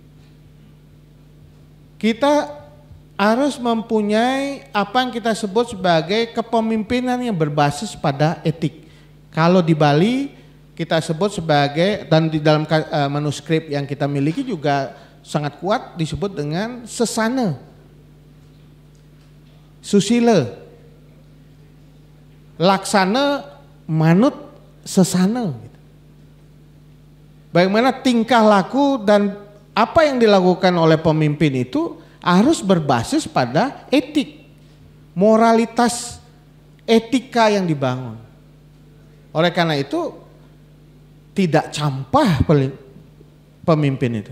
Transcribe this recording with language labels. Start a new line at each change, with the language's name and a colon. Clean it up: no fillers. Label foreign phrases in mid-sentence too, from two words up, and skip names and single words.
Indonesian: Kita harus mempunyai apa yang kita sebut sebagai kepemimpinan yang berbasis pada etik. Kalau di Bali kita sebut sebagai, dan di dalam manuskrip yang kita miliki juga sangat kuat disebut dengan sesana, susila, laksana, manut, sesana. Bagaimana tingkah laku dan apa yang dilakukan oleh pemimpin itu harus berbasis pada etik, moralitas, etika yang dibangun. Oleh karena itu tidak campah pemimpin itu.